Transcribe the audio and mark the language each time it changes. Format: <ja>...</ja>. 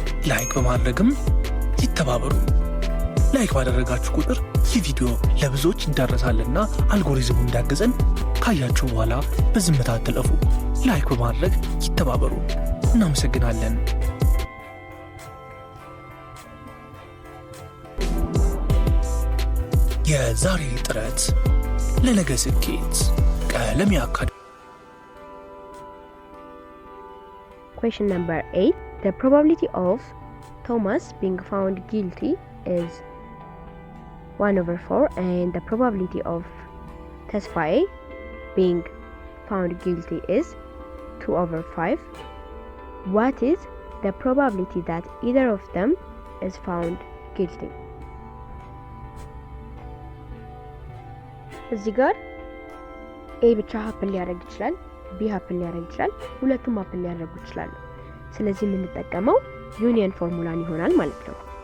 <am>ላይክ በማድረግም ይተባበሩ። ላይክ ባደረጋችሁ ቁጥር ይህ ቪዲዮ ለብዙዎች ይዳረሳልና አልጎሪዝሙ እንዳገዘን ካያችሁ በኋላ በዝምታ አትለፉ። ላይክ በማድረግ ይተባበሩ። እናመሰግናለን። የዛሬ ጥረት ለነገ ስኬት ቀለሜ አካዳሚ።</am> <en>Question number 8. The probability of Thomas being found guilty is 1/4 and the probability of Tesfaye being found guilty is 2/5. What is the probability that either of them is found guilty?</en> <am>እዚህ ጋር A ብቻ ሀፕን ሊያደርግ ይችላል፣ B ሀፕን ሊያደርግ ይችላል፣ ሁለቱም ሀፕን ሊያደርጉ ይችላሉ። ስለዚህ የምንጠቀመው ዩኒየን ፎርሙላን ይሆናል ማለት ነው።</am>